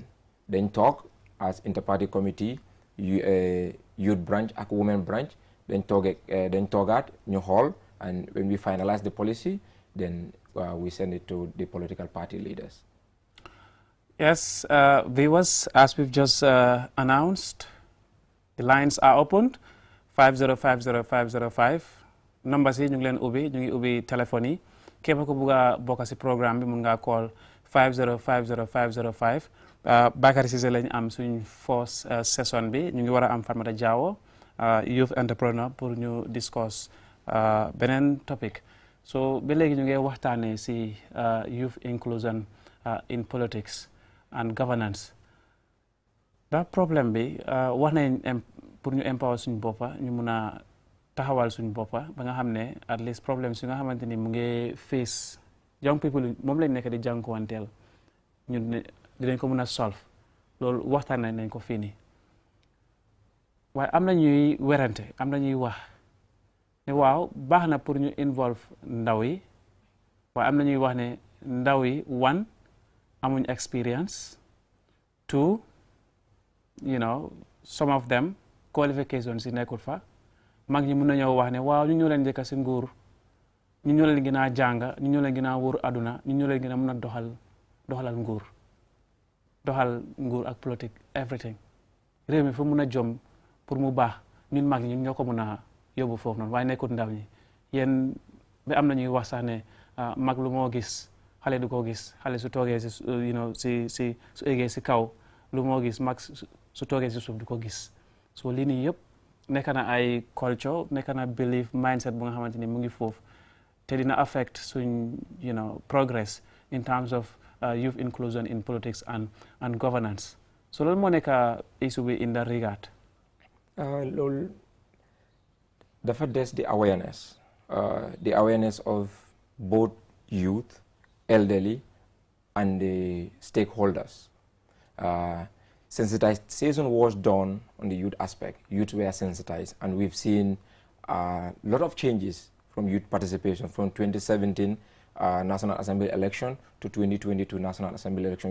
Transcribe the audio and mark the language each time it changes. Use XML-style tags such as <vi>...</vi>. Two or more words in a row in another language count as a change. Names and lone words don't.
<en>Then talk as interparty committee, youth branch, a women branch, then talk at New Hall, and when we finalize the policy, then we send it to the political party leaders. Yes, viewers, as we've just announced, the lines are opened, 5050505.</en> <wo>Numbers yi ñu ngi leen ubbi ñu ngi ubbi téléphone yi képp ku bugg a bokk ci programme bi mun ngaa call 5050505 Bakary Cissé lañ am suñ first session bi ñu ngi war a am Farmata Jawo</wo> <en>youth entrepreneur</en> <wo>pour ñu discuss beneen topic so ba léegi ñu ngi waxtaanee ci</wo> <en>youth inclusion in politics and governance</en> <wo>da problème bi wax nañ pour ñu empower suñ boppa ñu mun a taxawal suñ boppa ba nga xam ne</wo> <en>at least</en> <wo>problème su nga xamante ni mu ngi face</wo> <en>young people</en> <wo>moom lañ nekk di jànkuwanteel ñun dinañ ko mën a solve loolu waxtaan nañ ko fii nii waaye am na ñuy werante am na ñuy wax ne waaw baax na pour ñu involve ndaw yi waaye am na ñuy wax ne ndaw yi one amuñ experience two</wo> <en>some of them qualifications</en> <wo>yi nekkul fa mag ñi mën nañoo wax ne waaw ñu ñoo leen njëkk ci nguur ñu ñoo leen gën a jàng ñu ñoo leen gën a wóor aduna ñu ñoo leen gën a mën a doxal nguur ak politique everything réew mi fu mën a jom pour mu baax ñun mag ñi ñoo ko mën a yóbbu foofu noonu waaye nekkut ndaw ñi yéen ba am na ñuy wax sax ne mag lu moo gis xale du ko gis xale su toogee si su eggee si kaw lu moo gis mag su toogee si suuf du ko gis so lii nii yëpp nekk na ay culture nekk na</wo> <en>belief mindset</en> <wo>bu nga xamante ni mu ngi foofu te dina affect suñ</wo> <en>progress in terms of youth inclusion in politics and governance</en> <wo>so loolu moo nekk issue bi</wo> <en>in that regard.</en> <wo>Loolu dafa des</wo> <en>the awareness of both youth, elderly, and the stakeholders. Sensitization was done on the youth aspect. Youth were sensitized, and we've seen a lot of changes from youth participation from 2017 National Assembly election to 2022 National Assembly election.</en>